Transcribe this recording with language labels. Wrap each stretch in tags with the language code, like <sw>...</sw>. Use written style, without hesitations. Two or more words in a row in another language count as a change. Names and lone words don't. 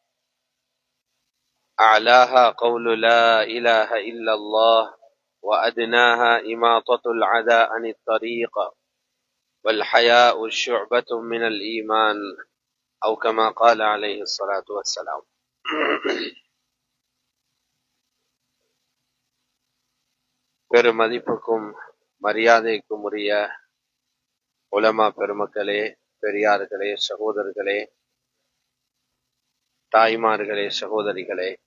<ar>أعلاها قول لا إله إلا الله وأدناها إماطة العدى عن الطريق والحياء شعبة من الإيمان أو كما قال عليه الصلاة والسلام</ar> <ta>பெருமதிப்புக்கும் மரியாதைக்கும் உரிய உலமா பெருமக்களே, பெரியார்களே, சகோதரர்களே, தாய்மார்களே, சகோதரிகளே,</ta>